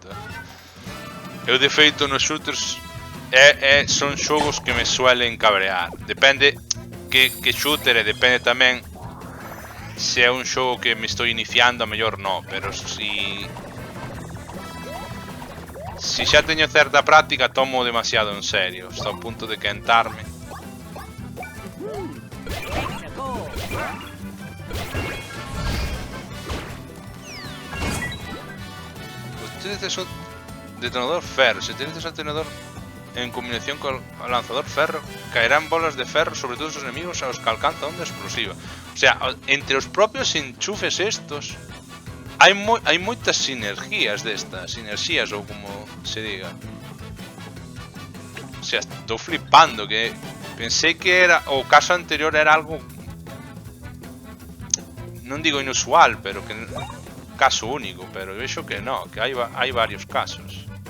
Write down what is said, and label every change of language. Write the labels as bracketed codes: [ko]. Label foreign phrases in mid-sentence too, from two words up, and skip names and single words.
[gl] Eu de feito nos shooters son xogos que [es] me suelen cabrear. [gl] Depende que shooter e depende tamén se é un xogo que me estou iniciando, a mellor no, pero si Si xa teño certa práctica, tomo demasiado en serio. Está a punto de quentarme. Utilizas o detonador ferro. [es] Si utilizas el detonador en combinación con el lanzador ferro, caerán bolas de ferro sobre todos los enemigos a los que alcanza onda explosiva. O sea, entre los propios enchufes estos [gl] hai moitas sinergias destas, sinerxías ou como se diga. [es] O sea, [gl] estou flipando, que pensei que era o caso anterior era algo, non digo inusual, pero que caso único, pero vexo que no, que hai varios casos.